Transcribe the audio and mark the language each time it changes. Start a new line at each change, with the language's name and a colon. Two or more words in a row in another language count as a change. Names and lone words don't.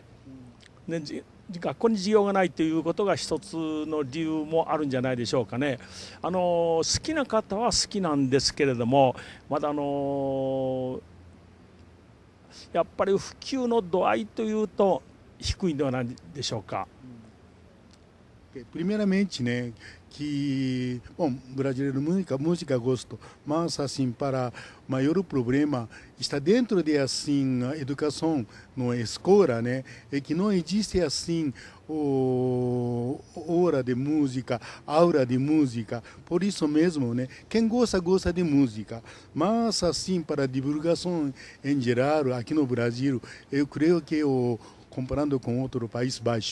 Japanese: 学校に授業がないということが一つの理由もあるんじゃないでしょうかね。好きな方は好きなんですけれども、まだやっぱり普及の度合いというと低いんではないでしょうか。
Portuguese: Primeiramente, né, que bom, brasileiro música gosto, mas assim para maior problema está dentro de assim a educação na escola, né, é que não existe assim hora de música, aula de música, por isso mesmo, né, quem gosta de música, mas assim para divulgação em geral aqui no Brasil, eu creio que comparando com outro país baixo.